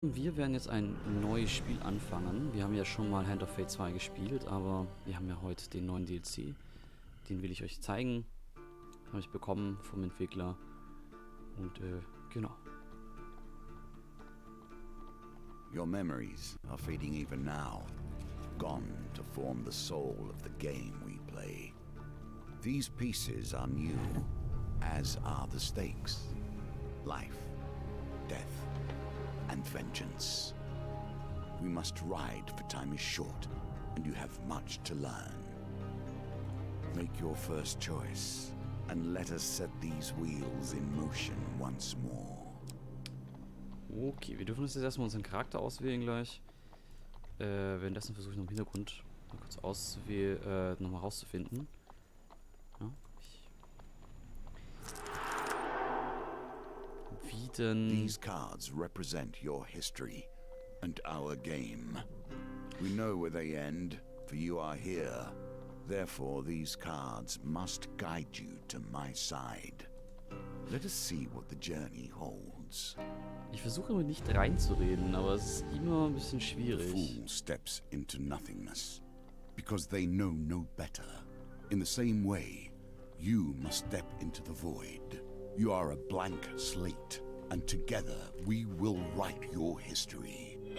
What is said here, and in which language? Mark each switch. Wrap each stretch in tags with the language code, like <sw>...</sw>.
<de>Wir werden jetzt ein neues Spiel anfangen. Wir haben ja schon mal Hand of Fate 2 gespielt, aber wir haben ja heute den neuen DLC. Den will ich euch zeigen. Habe ich bekommen vom Entwickler. Und genau.</de> <en>Your memories are fading even now, gone to form the soul of the game we play. These pieces are new, as are the stakes. Life, death, and vengeance. We must ride, for time is short, and you have much to learn. Make your first choice, and let us set these wheels in motion once more.</en> <de>Okay, wir dürfen uns jetzt erstmal unseren Charakter auswählen gleich. Währenddessen versuche ich noch im Hintergrund mal kurz nochmal rauszufinden. Ja, wie denn...</de> <en>These cards represent your history and our game. We know where they end, for you are here. Therefore, these cards must guide you to my side. Let us see what the journey holds.</en> <de>Ich versuche immer nicht reinzureden, aber es ist immer ein bisschen</de> <en>The</en> <de>schwierig.</de> <en>fool steps into nothingness, because they know no better. In the same way, you must step into the void. You are a blank slate, and together we will write your history.</en>